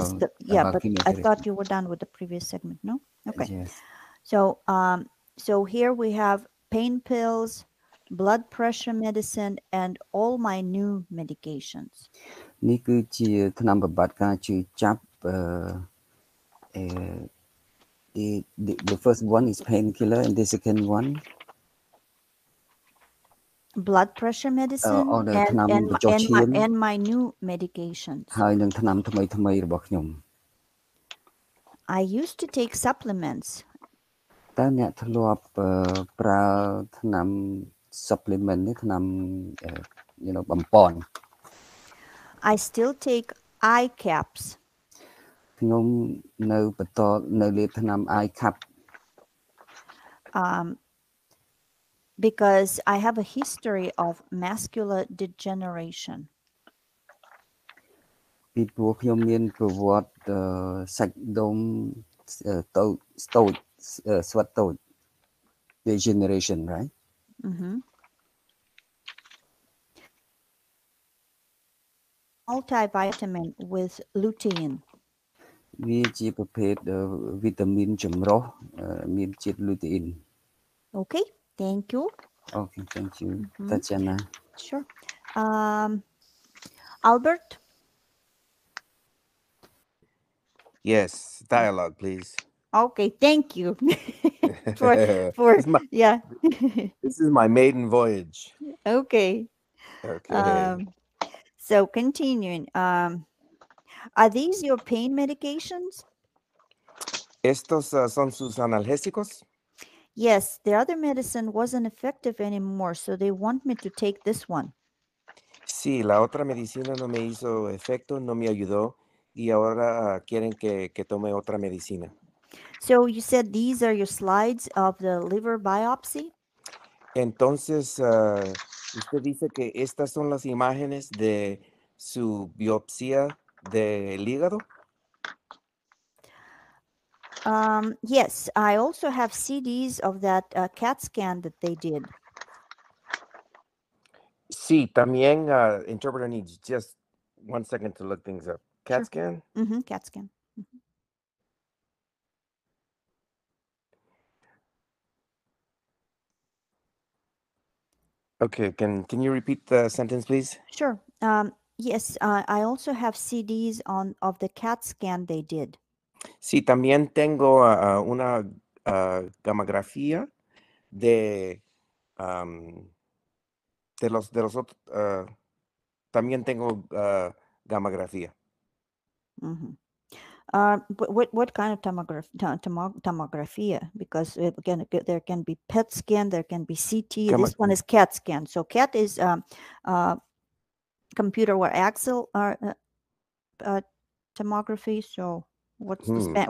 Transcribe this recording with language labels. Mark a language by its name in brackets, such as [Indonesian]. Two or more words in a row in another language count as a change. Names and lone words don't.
[English] but I thought you were done with the previous segment, no? Okay. Yes. So here we have pain pills, blood pressure medicine, and all my new medications. [Khmer] នេះគឺជាថ្នាំបំបាត់ការឈឺចាប់ [English] the first one is painkiller and the second one blood pressure medicine and my new medications. [Khmer] ហើយនឹងថ្នាំថ្មីរបស់ខ្ញុំ [English] I used to take supplements. [Khmer] តើអ្នកធ្លាប់ប្រើថ្នាំ supplement នេះថ្នាំ បំប៉ន [English] I still take eye caps. [Khmer] ខ្ញុំនៅបន្តនៅលេបថ្នាំ eye cap [English] because I have a history of macular degeneration. [Khmer] ពីព្រោះខ្ញុំមានប្រវត្តិសាច់ដុំតូចស្វិតតូច degeneration, right? [English] Multivitamin with lutein. [Khmer] វាជាប្រភេទវីតាមីនចម្រុះមានជាតិ lutein. [English] Okay, thank you. Okay, thank you, Tatiana. Sure. Albert? Yes, dialogue, please. Okay, thank you. This is my maiden voyage. Okay. So continuing, are these your pain medications? [Spanish] ¿Estos son sus analgésicos? [English] Yes, the other medicine wasn't effective anymore, so they want me to take this one. [Spanish] Sí, la otra medicina no me hizo efecto, no me ayudó, y ahora quieren que tome otra medicina. [English] So you said these are your slides of the liver biopsy? [Spanish] Entonces, usted dice que estas son las imágenes de su biopsia del hígado. [English] Yes, I also have CDs of that CAT scan that they did. [Spanish] Sí, también [English] interpreter needs just 1 second to look things up. CAT scan? CAT scan. Okay, can you repeat the sentence, please? Sure. Yes, I also have CDs of the CAT scan they did. [Spanish] Sí, también tengo una gamografía de los otros. También tengo gamografía. [English] What kind of tomography? Because again, there can be PET scan, there can be CT. Come This one is CAT scan. So CAT is computer or axial tomography. So what's the Spanish?